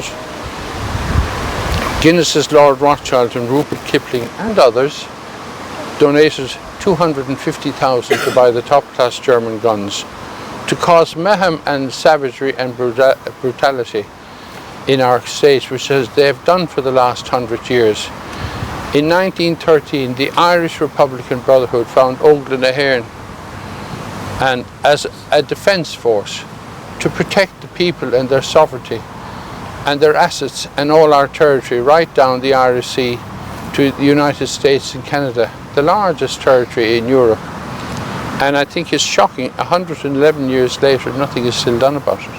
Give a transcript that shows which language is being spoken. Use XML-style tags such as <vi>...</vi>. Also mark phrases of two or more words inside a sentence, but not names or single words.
<en>Guinness's Lord Rothschild and Rupert Kipling and others donated 250,000 to buy the top-class German guns, to cause mayhem and savagery and brutality in our state, which as they have done for the last 100 years. In 1913, the Irish Republican Brotherhood found Ógla na hÉireann and as a defence force to protect the people and their sovereignty and their assets and all our territory right down the Irish Sea to the United States and Canada, the largest territory in Europe. And I think it's shocking, 111 years later, nothing is still done about it.</en>